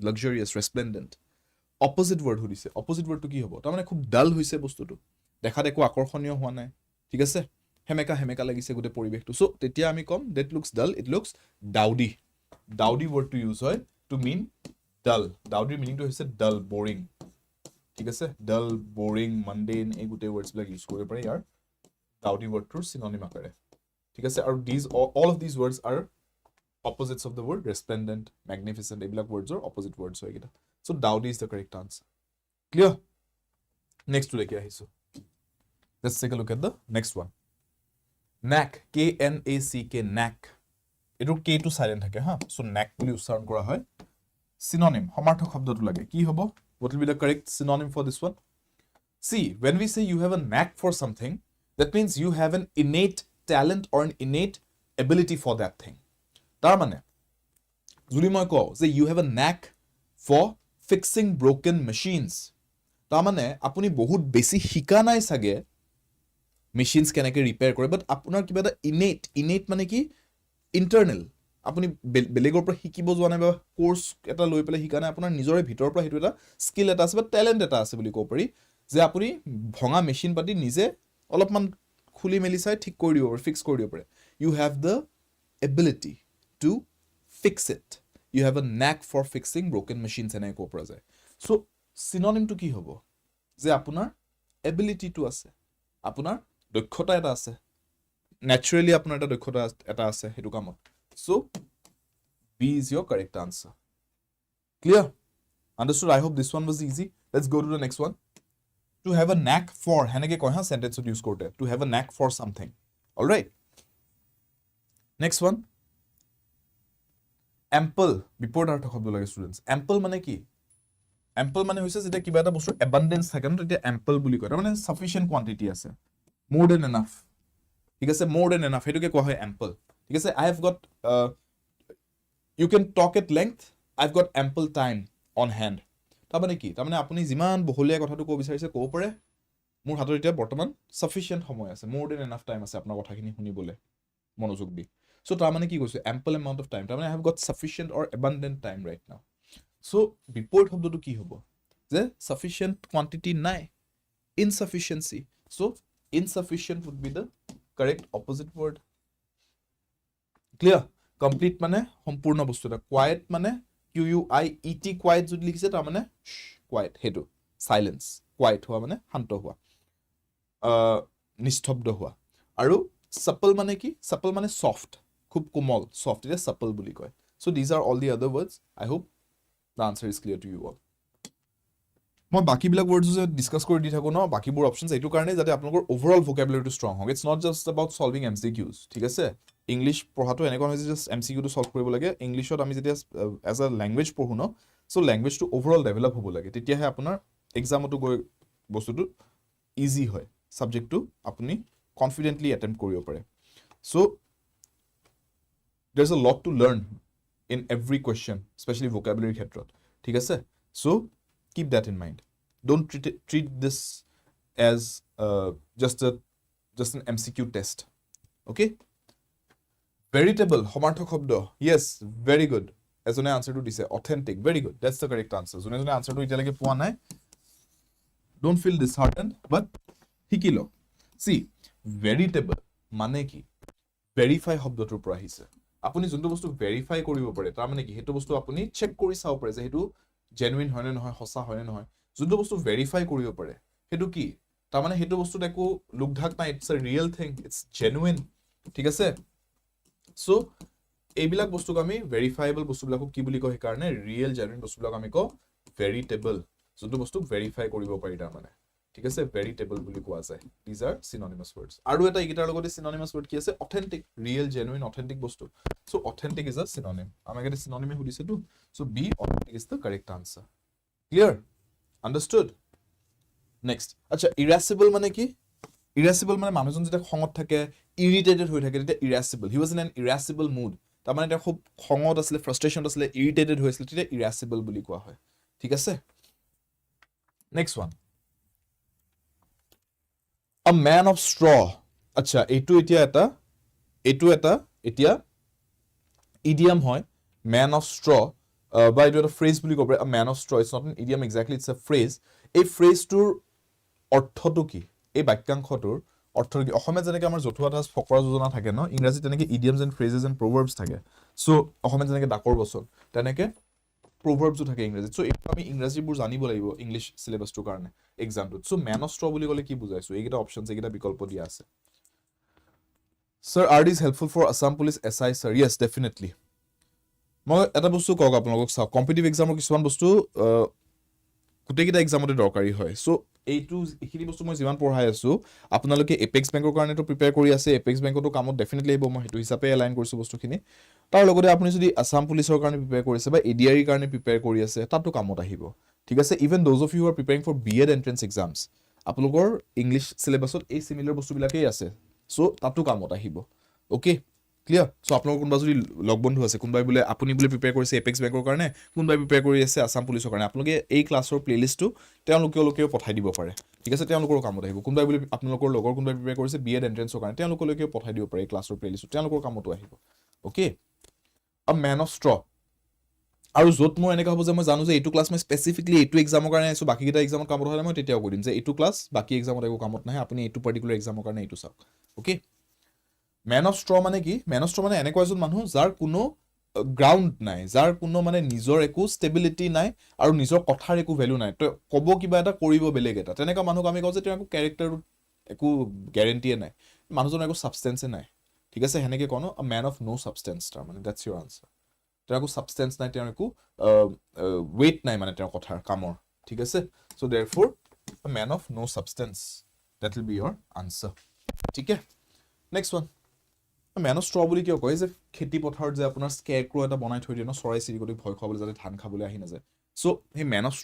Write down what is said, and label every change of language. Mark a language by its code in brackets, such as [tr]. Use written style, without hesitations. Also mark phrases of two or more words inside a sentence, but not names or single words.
[en] luxurious resplendent opposite word [as] সুধিছে [en] opposite word-টো [as] কি হ'ব তাৰমানে খুব ডাল হৈছে বস্তুটো দেখাত একো আকৰ্ষণীয় হোৱা নাই ঠিক আছে হেমেকা লাগিছে গোটেই পৰিৱেশটো চ' তেতিয়া আমি ক'ম [en] that looks dull it looks dowdy word-টো [as] ইউজ হয় [en] to mean dull dowdy-ৰ meaning-টো [as] হৈছে [en] dull boring [as] ঠিক আছে [en] dull boring mundane [as] এই গোটেই [en] words-বিলাক use [as] কৰিব পাৰে ইয়াৰ [en] dowdy word-টোৰ synonym [as] আকাৰে ঠিক আছে আৰু [en] all of these words are opposites of the word resplendent magnificent [as] এইবিলাক [en] words-ৰ opposite words [as] হয় এইকেইটা [en] so dowdy is the correct answer clear next to [as] দেখি আহিছো [en] let's take a look at the next one knack k-n-a-c-k knack এইটো k টো silent [as] থাকে হা [en] so knack [as] বুলি উচ্চাৰণ কৰা হয় [en] synonym [as] সমাৰ্থক শব্দটো লাগে কি হ'ব [en] what will be the correct synonym for this one see when we say you have a knack for something that means you have an innate talent or an innate ability for that thing [as] তাৰ মানে যদি মই কওঁ যে [en] you have a knack for fixing broken machines [as] তাৰ মানে আপুনি বহুত বেছি শিকা নাই চাগে মেচিনছ কেনেকৈ ৰিপেয়াৰ কৰে বাট আপোনাৰ কিবা এটা ইনেট মানে কি ইণ্টাৰনেল আপুনি বেলেগৰ পৰা শিকিব যোৱা নাই বা কোৰ্চ এটা লৈ পেলাই শিকা নাই আপোনাৰ নিজৰে ভিতৰৰ পৰা সেইটো এটা স্কিল এটা আছে বা টেলেণ্ট এটা আছে বুলি ক'ব পাৰি যে আপুনি ভঙা মেচিন পাতি নিজে অলপমান খুলি মেলি চাই ঠিক কৰি দিব পাৰে ফিক্স কৰি দিব পাৰে [en] you have the ability to fix it you have a knack for fixing broken machines [as] এনে ক'ব পৰা যায় so synonym to কি হ'ব যে আপোনাৰ [en] ability to [as] আছে আপোনাৰ দক্ষতা এটা আছে naturally আপোনাৰ এটা দক্ষতা এটা আছে হেতু কামত so [en] B is your correct answer clear understood I hope this one was easy let's go to the next one to have a knack for [as] হেনেকে কয় হা [en] sentence use কৰোতে to have a knack for something all right next one [as] ample বিপৰীতাৰ্থক শব্দ লাগে ষ্টুডেন্টস ample মানে কি ample মানে হৈছে যেতিয়া কিবা এটা বস্তুৰ abundance থাকে ন তেতিয়া ample বুলি কয় মানে [en] sufficient quantity [as] আছে [en] more than enough [as] ঠিক আছে [en] more than enough [as] হেতুকে কোৱা হয় [en] ample [as] ঠিক আছে [en] I have got you can talk at length I've got ample time on hand [as] তাৰমানে কি তাৰমানে আপুনি যিমান বহলীয়া কথাটো ক'ব বিচাৰিছে ক'ব পাৰে মোৰ হাতত এতিয়া বৰ্তমান sufficient সময় আছে [en] more than enough time [as] আছে আপোনাৰ কথাখিনি শুনিবলৈ মনোযোগ দি so তাৰমানে কি কৈছো [en] ample amount of time [as] তাৰমানে [en] I have got sufficient or abundant time right now [as] so বিপৰীত শব্দটো কি হ'ব যে [en] sufficient quantity [as] নাই [en] insufficiency so insufficient would be the correct opposite word clear complete [as] মানে সম্পূৰ্ণ বস্তু এটা quiet মানে quiet quiet যদি লিখিছে তাৰমানে quiet হেতু silence quiet হোৱা মানে শান্ত হোৱা নিস্তব্ধ হোৱা আৰু supple মানে কি supple মানে soft খুব কোমল [en] soft is supple [as] বুলি কয় [en] so these are all the other words I hope the answer is clear to you all [as] মই বাকিবিলাক words ডিসকাস কৰি দি থাকো ন বাকিবোৰ অপশনস এইটো কাৰণে যাতে আপোনালোকৰ [en] overall vocabulary-টো [as] ষ্ট্ৰং হয় [en] it's not just about solving MCQs [as] ঠিক আছে ইংলিশ পঢ়াটো এনেকুৱা নহয় যে জাস্ট MCQ টো সলভ কৰিব লাগে ইংলিশত আমি যেতিয়া [en] as a language [as] পঢ়ো ন সো ল্যাঙ্গুৱেজটো [en] overall develop [as] হ'ব লাগে তেতিয়াহে আপোনাৰ এক্সামটো গৈ বস্তুটো ইজি হয় সাবজেক্টটো আপুনি [en] confidently attempt [as] কৰিব পাৰে সো [en] there's a lot to learn in every question especially vocabulary [as] ক্ষেত্ৰত ঠিক আছে [en] so keep that in mind don't treat this as just an MCQ test okay veritable [as] সমাৰ্থক শব্দ [en] yes very good [as] এজনে আনসাৰটো দিছে [en] authentic very good that's the correct answer [as] জনে আনসাৰটো ইতিয়ালৈকে পোৱা নাই [en] don't feel disheartened but [as] শিকি লওক [en] see veritable [as] মানে কি [en] verify [as] শব্দটোৰ পৰা আহিছে আপুনি যোনটো বস্তু ভেৰিফাই কৰিব পাৰে তাৰ মানে কি সেইটো বস্তু আপুনি চেক কৰি চাব পাৰে যে সেইটো জেনুইন হয় নে নহয় সঁচা হয় নে নহয় যোনটো বস্তু ভেৰিফাই কৰিব পাৰে সেইটো কি তাৰ মানে সেইটো বস্তুত একো লুকঢাক নাই [en] it's a real thing it's genuine [as] ঠিক আছে সো এইবিলাক বস্তুক আমি ভেৰিফাইবল বস্তুবিলাকক কি বুলি কয় সেইকাৰণে [en] real genuine [as] বস্তুবিলাক আমি কওঁ ভেৰিটেবল যোনটো বস্তু ভেৰিফাই কৰিব পাৰি তাৰ মানে ঠিক আছে ভেৰিটেবল বুলি কোৱা যায় [en] these are synonymous words [as] আৰু এটা এইকেইটাৰ লগতে [en] synonymous word [as] কি আছে [en] authentic real genuine authentic [as] বস্তু [en] so authentic is a synonym [as] আমাক এটা synonym সুধিছে তো [en] so b authentic is the correct answer clear understood next [as] আচ্ছা irascible মানে কি irascible মানে মানুহজন যেতিয়া খঙত থাকে irritated হৈ থাকে তেতিয়া irascible [en] he was in an irascible mood [as] তাৰ মানে এটা খুব খঙত আছিল frustration আছিল irritated হৈ আছিল তেতিয়া irascible বুলি কোৱা হয় ঠিক আছে [en] next one a man of straw [as] আচ্ছা এইটো এটা এতিয়া [en] idiom হয় man of straw [as] বা এইটো এটা [en] phrase [as] বুলি ক'ব [en] a man of straw it's not an idiom exactly it's a phrase [as] এই phrase-টোৰ অৰ্থটো কি এই বাক্যাংশটোৰ অৰ্থটো কি অসমীয়াত যেনেকৈ আমাৰ জতুৱা ঠাঁচ ফকৰা যোজনা থাকে ন ইংৰাজীত তেনেকৈ [en] idioms and phrases and proverbs [as] থাকে সো অসমীয়াত যেনেকৈ ডাকৰ বচন তেনেকৈ proverbs থাকে ইংৰাজীত সো এইটো আমি ইংৰাজীবোৰ জানিব লাগিব ইংলিশ সিলেবাসটোৰ কাৰণে এক্সামটোত সো [en] man of straw [as] বুলি ক'লে কি বুজাইছো এইকেইটা অপচনছ এইকেইটা বিকল্প দিয়া আছে [en] Sir, ADRE is helpful for Assam Police SI, sir. Yes, definitely. [as] মই এটা বস্তু কওক আপোনালোকক চাওক [en] competitive exam-ৰ [as] কিছুমান বস্তু গোটেইকেইটা এক্সামতে দৰকাৰী হয় সো এইখিনি বস্তু মই যিমান পঢ়াই আছো আপোনালোকে এপেক্স বেংকৰ কাৰণেতো প্ৰিপেয়াৰ কৰি আছে এপেক্স বেংকতো কামত ডেফিনেটলি আহিব মই সেইটো হিচাপে এলাইন কৰিছো বস্তুখিনি তাৰ লগতে আপুনি যদি আসাম পুলিচৰ কাৰণে প্ৰিপেয়াৰ কৰিছে বা ADRE কাৰণে প্ৰিপেয়াৰ কৰি আছে তাতো কামত আহিব ঠিক আছে ইভেন [en] those of you are preparing for B.Ed entrance exams [as] আপোনালোকৰ [en] English syllabus-ত [as] এই সিমিলাৰ বস্তুবিলাকেই আছে সো তাতো কামত আহিব [en] okay clear so [as] আপোনালোকৰ কোনবা যদি লগ বন্ধু আছে কোনবাই বোলে আপুনি বোলে প্ৰিপেয়াৰ কৰিছে এপেক্স বেংকৰ কাৰণে কোনবাই প্ৰিপেয়াৰ কৰি আছে আসাম পুলিচৰ কাৰণে আপোনালোকে এই [en] class-ৰ playlist-টো [as] তেওঁলোকেও পঠাই দিব পাৰে ঠিক আছে তেওঁলোকৰ কামত আহিব কোনবাই বোলে আপোনালোকৰ লগৰ কোনবাই প্ৰিপেয়াৰ কৰিছে B.Ed এন্ট্ৰেন্সৰ কাৰণে তেওঁলোকেও পঠাই দিব পাৰে এই [en] class-ৰ playlist-টো [as] তেওঁলোকৰ কামতো আহিব ওকে [en] a man of straw [as] আৰু য'ত মই এনেকা হ'ব যে মই জানো যে এইটো ক্লাছ মই স্পেচিফিকলি এইটো এক্সামৰ কাৰণে আছো বাকিকেইটা এক্সামত কামত হ'লে মই তেতিয়াও কৈ দিম যে এইটো ক্লাছ বাকি এক্সামত একো কামত নাহে আপুনি এইটো [en] particular exam-ৰ [as] কাৰণে এইটো চাওক ওকে [en] man of straw [as] মানে কি [en] man of straw [as] মানে এনেকুৱা এজন মানুহ যাৰ কোনো গ্ৰাউণ্ড নাই যাৰ কোনো মানে নিজৰ একো ষ্টেবিলিটি নাই আৰু নিজৰ কথাৰ একো ভেলু নাই তো ক'ব কিবা এটা কৰিব বেলেগ এটা তেনেকুৱা মানুহক আমি কওঁ যে তেওঁৰ একো কেৰেক্টাৰ একো গ্যাৰেণ্টিয়ে নাই মানুহজনৰ একো সাবষ্টেন্সে নাই ঠিক আছে হেনেকে কোন [en] a man of no substance [as] তাৰ মানে [en] that's your answer [as] তেওঁৰ একো সাবষ্টেন্স নাই তেওঁৰ একো ওয়েট নাই মানে তেওঁৰ কথাৰ কামৰ ঠিক আছে [en] so therefore a man of no substance that will be your answer [as] ঠিক আছে [en] next one man of straw [as] বুলি কিয় কয় যে খেতি পথাৰত যে আপোনাৰ স্কেৰক্ৰ এটা বনাই থৈ দিয়ে ন চৰাই চিৰিকটি ভয় খাবলৈ যাতে ধান খাবলৈ আহি নাযায় সো সেই [en] man of